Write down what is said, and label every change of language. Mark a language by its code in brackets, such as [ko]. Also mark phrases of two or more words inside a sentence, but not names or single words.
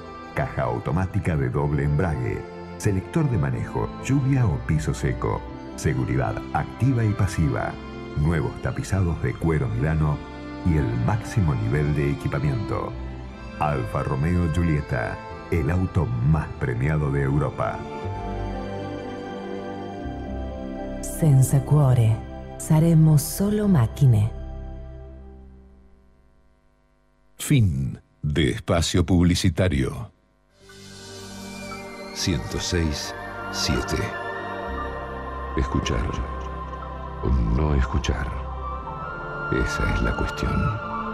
[es] Caja automática de doble embrague, selector de manejo, lluvia o piso seco, seguridad activa y pasiva, nuevos tapizados de cuero Milano y el máximo nivel de equipamiento. Alfa Romeo Giulietta, el auto más premiado de Europa. [it] Senza cuore, saremo solo macchine. [es] Fin de espacio publicitario. 106.7. Escuchar o no escuchar. Esa es la cuestión.